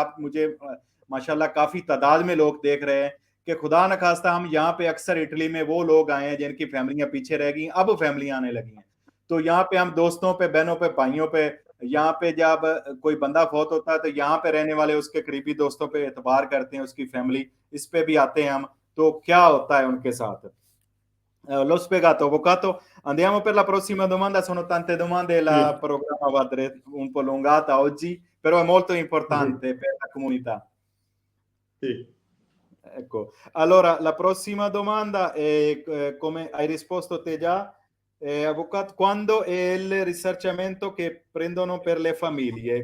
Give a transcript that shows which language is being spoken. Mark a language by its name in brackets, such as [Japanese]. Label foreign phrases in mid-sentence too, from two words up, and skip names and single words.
[Urdu] آپ مجھے [Arabic] ما شاء الله [Urdu] کافی تعداد میں لوگ دیکھ رہے ہیں کہ خدا نہ خواستہ ہم یہاں پہ اکثر اٹلی میں وہ لوگ آئے ہیں جن کی فیملیاں پیچھے رہ گئی، اب فیملیاں آنے لگی ہیں. تو یہاں پہ ہم دوستوں پہ، بہنوں پہ، بھائیوں پہ، یہاں پہ جب کوئی بندہ فوت ہوتا ہے تو یہاں پہ رہنے والے اس کے قریبی دوستوں پہ اعتبار کرتے ہیں، اس کی فیملی، اس پہ بھی آتے ہیں ہم. تو کیا ہوتا ہے ان کے ساتھ. [Italian] L'ho spiegato, avvocato. Andiamo per la prossima domanda. Sono tante domande, la sì, programma va un po' allungata oggi, però è molto sì, importante per la comunità. sì. Ecco, allora la prossima domanda è come hai risposto te già, avvocato, quando è il risarcimento che prendono per le famiglie?